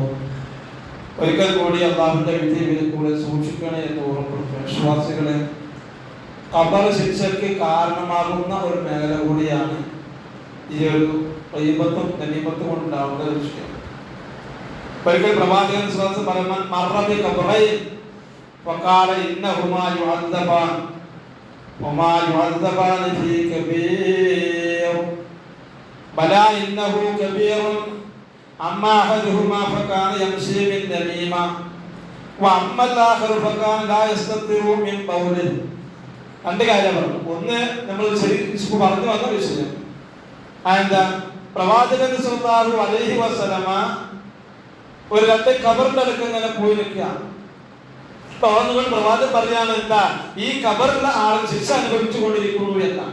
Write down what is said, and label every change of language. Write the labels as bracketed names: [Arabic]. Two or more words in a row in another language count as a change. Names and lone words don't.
[Malayalam] ഒരിക്കൽ കൂടി അല്ലാഹുവിന്റെ വിധിയിൽ കൂടെ സൂക്ഷിക്കണേ എന്ന് ഓർമ്മപ്പെടുത്തുന്നു. വിശ്വാസികളെ, ഖബർ ശിക്ഷയ്ക്ക് കാരണമാകുന്ന ഒരു മേഖല കൂടിയാണ് ഈ ഒരു ഗീബത്തും ഗനീമത്തും കൊണ്ടുണ്ടാവുന്ന ഒരു വിഷയം. ഒരിക്കൽ പ്രവാചകൻ [Arabic] صلى الله عليه وسلم مر بقبرين وقال إنهما يعذبان وما يعذبان في كبير بلى إنه كبير أما أحدهما فكان يمشي بالنميمة وأما الآخر فكان لا يستطيع من بوله. [Malayalam] രണ്ട് കാര്യം പറഞ്ഞു. ഒന്ന്, നമ്മൾ പറഞ്ഞു വന്ന വിഷയം എന്താ? പ്രവാചകൻ [Arabic] صلى الله عليه وسلم [Malayalam] ഒരു രണ്ട് ഖബറിന്റെ അടുത്ത് ഇങ്ങനെ പോയി നിൽക്കുക. പ്രവാചകൻ പറയാണ്, എന്താ ഈ ഖബറിലെ ആളുകൾ ശിക്ഷ അനുഭവിച്ചു കൊണ്ടിരിക്കുന്നു എന്നാണ്.